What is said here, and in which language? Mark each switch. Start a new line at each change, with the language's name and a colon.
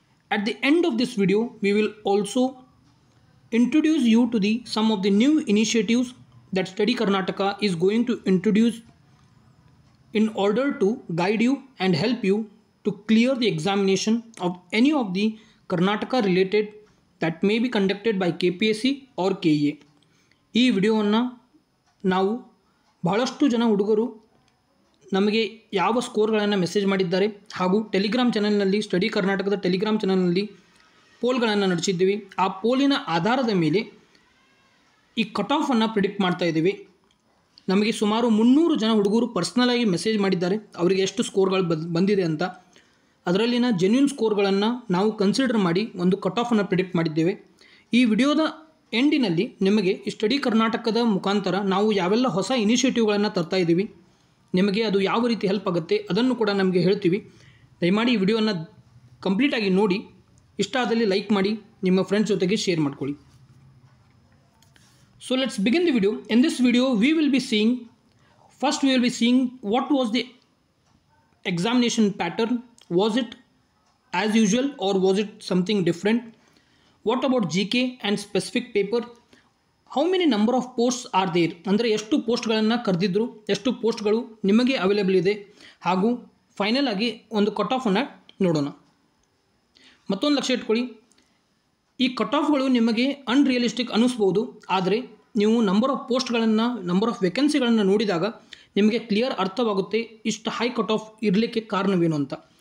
English: At the end of this video, we will also introduce you to the some of the new initiatives that Study Karnataka is going to introduce in order to guide you and help you to clear the examination of any of the Karnataka related that may be conducted by KPSC or KEA.
Kannada: ಈ ವಿಡಿಯೋವನ್ನು ನಾವು ಬಹಳಷ್ಟು ಜನ ಹುಡುಗರು ನಮಗೆ ಯಾವ ಸ್ಕೋರ್ಗಳನ್ನು message ಮಾಡಿದ್ದಾರೆ ಹಾಗೂ ಟೆಲಿಗ್ರಾಮ್ ಚಾನೆಲ್ನಲ್ಲಿ ಸ್ಟಡಿ ಕರ್ನಾಟಕದ ಟೆಲಿಗ್ರಾಮ್ ಚಾನೆಲ್ನಲ್ಲಿ ಪೋಲ್ಗಳನ್ನು ನಡೆಸಿದ್ದೀವಿ. ಆ ಪೋಲಿನ ಆಧಾರದ ಮೇಲೆ ಈ ಕಟ್ ಆಫನ್ನು ಪ್ರಿಡಿಕ್ಟ್ ಮಾಡ್ತಾ ಇದ್ದೀವಿ. ನಮಗೆ ಸುಮಾರು 300 ಜನ ಹುಡುಗರು ಪರ್ಸ್ನಲಾಗಿ ಮೆಸೇಜ್ ಮಾಡಿದ್ದಾರೆ ಅವರಿಗೆ ಎಷ್ಟು ಸ್ಕೋರ್ಗಳು ಬಂದಿದೆ ಅಂತ. ಅದರಲ್ಲಿನ ಜೆನ್ಯೂನ್ ಸ್ಕೋರ್ಗಳನ್ನು ನಾವು ಕನ್ಸಿಡರ್ ಮಾಡಿ ಒಂದು ಕಟ್ ಆಫನ್ನು ಪ್ರಿಡಿಕ್ಟ್ ಮಾಡಿದ್ದೇವೆ. ಈ ವಿಡಿಯೋದ ಎಂಡಿನಲ್ಲಿ ನಿಮಗೆ ಈ ಸ್ಟಡಿ ಕರ್ನಾಟಕದ ಮುಖಾಂತರ ನಾವು ಯಾವೆಲ್ಲ ಹೊಸ ಇನಿಷಿಯೇಟಿವ್ಗಳನ್ನು ತರ್ತಾ ಇದ್ದೀವಿ, ನಿಮಗೆ ಅದು ಯಾವ ರೀತಿ ಹೆಲ್ಪ್ ಆಗುತ್ತೆ ಅದನ್ನು ಕೂಡ ನಮಗೆ ಹೇಳ್ತೀವಿ. ದಯಮಾಡಿ ಈ ವಿಡಿಯೋನ ಕಂಪ್ಲೀಟಾಗಿ ನೋಡಿ, ಇಷ್ಟ ಆದಲ್ಲಿ ಲೈಕ್ ಮಾಡಿ, ನಿಮ್ಮ ಫ್ರೆಂಡ್ಸ್ ಜೊತೆಗೆ ಶೇರ್ ಮಾಡ್ಕೊಳ್ಳಿ.
English: So let's begin the video. In this video we will be seeing what was the examination pattern. Was it as usual or was it something different? What about GK and specific paper? How many number of posts are there?
Kannada: ಅಂದರೆ ಎಷ್ಟು ಪೋಸ್ಟ್ಗಳನ್ನು ಕರೆದಿದ್ರು, ಎಷ್ಟು ಪೋಸ್ಟ್ಗಳು ನಿಮಗೆ available ಇದೆ, ಹಾಗೂ final ಆಗಿ ಒಂದು ಕಟ್ ಆಫನ್ನು ನೋಡೋಣ. ಮತ್ತೊಂದು ಲಕ್ಷ್ಯ ಇಟ್ಕೊಳ್ಳಿ, ಈ ಕಟ್ ಆಫ್ಗಳು ನಿಮಗೆ ಅನ್ರಿಯಲಿಸ್ಟಿಕ್ ಅನ್ನಿಸ್ಬೋದು, ಆದರೆ ನೀವು ನಂಬರ್ ಆಫ್ ವೇಕೆನ್ಸಿಗಳನ್ನು ನೋಡಿದಾಗ ನಿಮಗೆ ಕ್ಲಿಯರ್ ಅರ್ಥವಾಗುತ್ತೆ ಇಷ್ಟು ಹೈ ಕಟ್ ಆಫ್ ಇರಲಿಕ್ಕೆ ಕಾರಣವೇನು ಅಂತ.